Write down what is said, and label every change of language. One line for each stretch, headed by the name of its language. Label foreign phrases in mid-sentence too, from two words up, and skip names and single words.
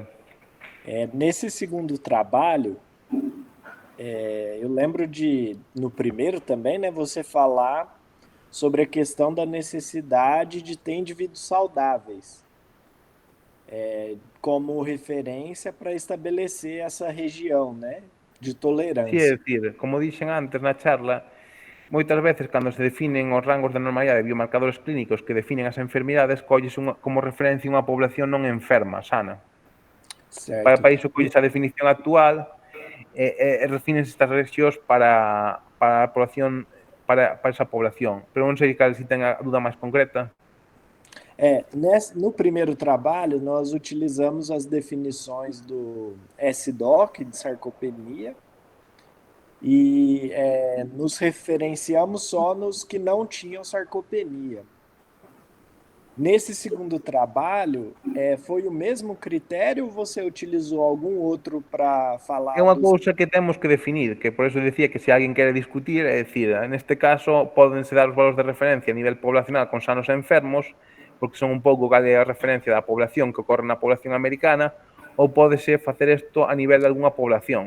Portuguese: Nesse segundo trabalho, eu lembro no primeiro também, né, você falar sobre a questão da necessidade de ter indivíduos saudáveis como referência para estabelecer essa região, né, de tolerância.
Galician: Sí, é dicir, como dixen antes na charla, moitas veces cando se definen os rangos de normalidade de biomarcadores clínicos que definen as enfermidades, colles como referencia unha población non enferma, sana.
Portuguese: Certo.
Galician: Para iso colles a definición actual e refinen estas rexións para a población, para esa población. Pero non sei se ten a dúda máis concreta.
Portuguese: No primeiro trabalho, nós utilizamos as definições do SDOC, de sarcopenia, e nos referenciamos só nos que não tinham sarcopenia. Nesse segundo trabalho, foi o mesmo critério ou você utilizou algum outro para falar?
Galician: É unha cousa que temos que definir, que por eso decía que se alguén quere discutir, é dicir, neste caso, pódense dar os valores de referencia a nivel poblacional con sanos e enfermos, porque son un pouco cal é a referencia da población que ocorre na población americana, ou pódese facer isto a nivel de algunha población.